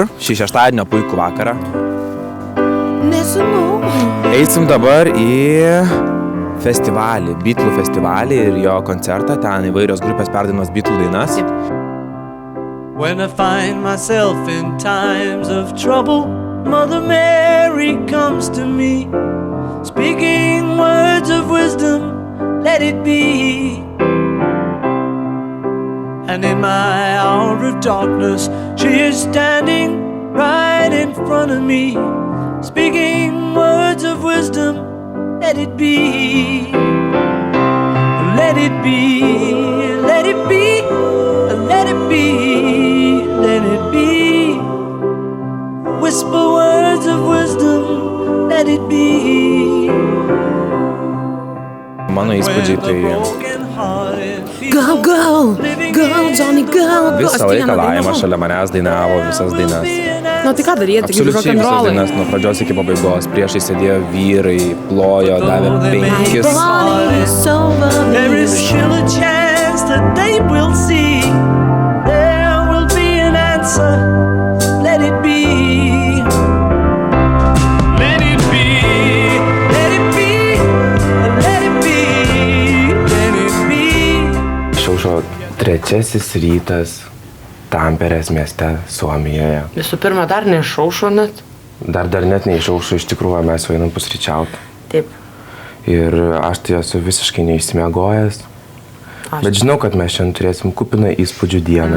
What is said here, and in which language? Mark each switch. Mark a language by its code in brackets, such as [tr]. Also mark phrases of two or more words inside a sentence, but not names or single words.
[lt] Šį šeštadienio puikų vakarą. Nežinau. Eisim dabar į festivalį, Beatlų festivalį ir jo koncertą. Ten įvairios grupės perdainuos Beatlų dainas. [en] When I find myself in times of trouble, Mother Mary comes to me, speaking words of wisdom, let it be. And in my hour of darkness, she is standing right in front of me, speaking words of wisdom, let it be. Let it be, let it be, let it be, let it be. Whisper words of wisdom, let it be. [lt] Mano įspūdžiai tai... [en] Go, Johnny, go. [lt] Visą laiką Laima šalia manęs dainavo visas dainas. Tai ką daryti? Absoliučiai visas dainas, nuo pradžios iki pabaigos. Priešai sėdėjo vyrai, plojo, davė 5. [en] There is still a chance that they will see. There will be an answer. Let it be. Let it be. Let it be. Let it be. Let it be. [lt] Išaušo 3 rytas Tamperės mieste, Suomijoje. Visų pirma, dar neišaušo net. Dar net neišaušo, iš tikrųjų mes jau einam pusryčiauti. Taip. Ir aš tai esu visiškai neišsimiegojęs. Bet žinau, kad mes šiandien turėsim kupiną įspūdžių dieną.